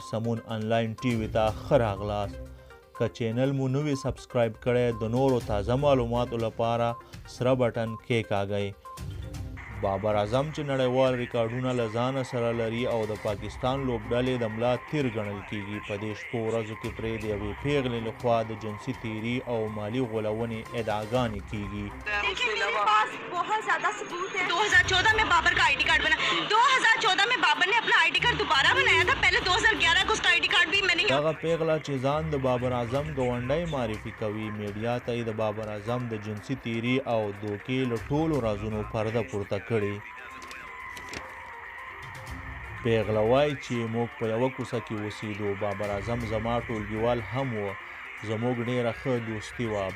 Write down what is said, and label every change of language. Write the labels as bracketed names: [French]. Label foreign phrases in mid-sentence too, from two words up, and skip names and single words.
[Pashto] سمون [English] online TV [Pashto] ته ښه راغلاست. که چینل مو نوی سبسکرايب کړی د نورو تازه معلوماتو لپاره سره بټن کېکاږئ. بابر اعظم چې نړیوال ریکارډونه له ځانه سره لري او د پاکستان لوبډلې د ملا تیر ګڼل کیږي، په دې شپو ورځو کې پرې د یوې پیغلې لخوا د جنسي تیري او مالي غولونې ادعاګانې کیږي. [Urdu] بہت زیادہ ثبوت ہے. 2014 میں بابر کا [English] ID card [Urdu] بنا، 2014 میں بابر نے اپنا [English] ID card [Urdu] دوبارہ بنایا تھا، پہلے 2011 کو اس کا [English] ID card [Urdu] بھی میں نے [Pashto] دغه پیغله چې ځان د بابر اعظم ګاونډی معرفي کوي، میډیا ته یې د بابر اعظم د جنسي تیري او دوکې له ټولو رازونو پرده پورته کړي. پیغله وایي چې موږ په یوه کوڅه کې اوسېدو، بابر اعظم زما ټولګیوال هم و، زموږ ډیره ښه دوستي وه.